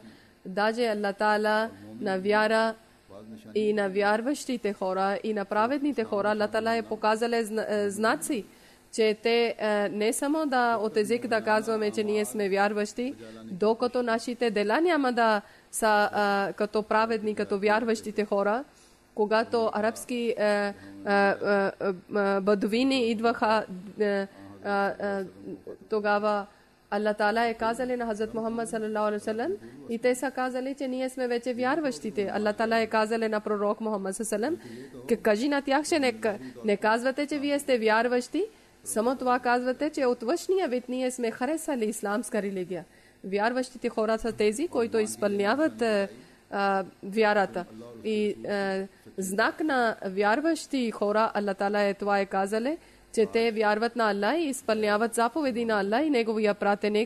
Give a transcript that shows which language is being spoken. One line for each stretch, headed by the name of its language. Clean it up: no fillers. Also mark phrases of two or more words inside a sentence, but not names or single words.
Bulgarian: Даже Аллах Таала на вяра и на вярващите хора и на праведните хора, Аллах Таала е показал знаци, че те не само от език да казваме, че ние сме вярващи, докато нашите дела няма да са като праведни, като вярващите хора. Когато арабски бадуини идваха, тогава Аллах Таала е казали на Хазрат Мухаммад
Arabic: صلى الله عليه وسلم
Bulgarian: и те са казали, че ние сме вече вярващите. Аллах Таала е казали на пророк Мухаммад
Arabic: صلى الله عليه وسلم,
Bulgarian: кажи на тях, че не казвате, че вие сте вярващи, само това казвате, че от външния вид ние сме харесали исламска религия. Вярващите хора са тези, които изпълняват вярата. И знак на вярващи хора, Аллах Таала е това е казали, че те вярват на Аллах и изпълняват заповеди на Аллах и Неговия пратеник.